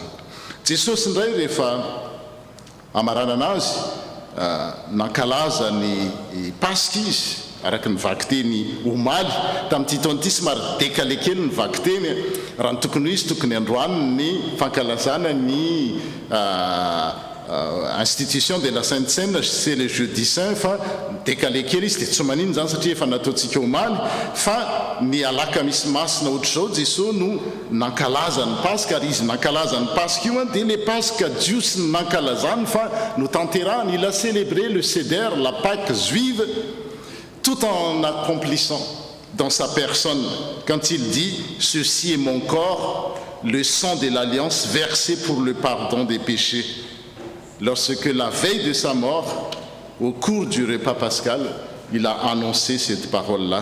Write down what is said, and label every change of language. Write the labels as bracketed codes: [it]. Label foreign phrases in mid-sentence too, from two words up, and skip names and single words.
[mg] Jesosy indray rehefa amaranana azy nankalaza ny Pasika izy araka ny vaky teny omaly tamin'ity taona ity somary décalé kely ny vaky teny raha ny tokony izy tokony androany ny fankalazana ny [fr] institution de la Sainte Seine, c'est le jeudi saint [mg] fa décalé kely izy dia tsy manino zany satria efa nataontsika omaly fa ny alakamisy masina ohatr'izao Jesosy no nankalaza ny Pasika. Ary izy nankalaza ny Pasika io dia le Pasika jiosy ny nankalazany fa no tanterahany. [fr] Il a célébré le Seder, la Pâque juive, tout en accomplissant dans sa personne quand il dit « Ceci est mon corps, le sang de l'alliance versé pour le pardon des péchés ». Lorsque la veille de sa mort, au cours du repas pascal, il a annoncé cette parole-là.